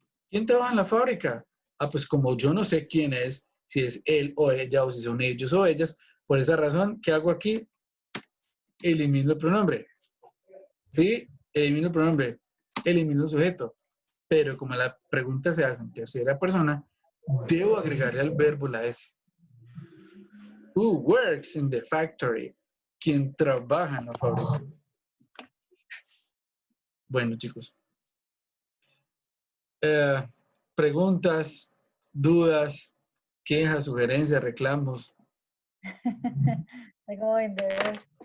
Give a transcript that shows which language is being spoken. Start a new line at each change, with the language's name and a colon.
Spanish: ¿Quién trabaja en la fábrica? Ah, pues como yo no sé quién es, si es él o ella, o si son ellos o ellas, por esa razón, ¿qué hago aquí? Elimino el pronombre. ¿Sí? Elimino el pronombre. Elimino el sujeto. Pero como la pregunta se hace en tercera persona, debo agregarle al verbo la S.
English: Who works in the factory?
Spanish: ¿Quién trabaja en la fábrica? Bueno, chicos. Preguntas, dudas, quejas, sugerencias, reclamos. Es como vendedor.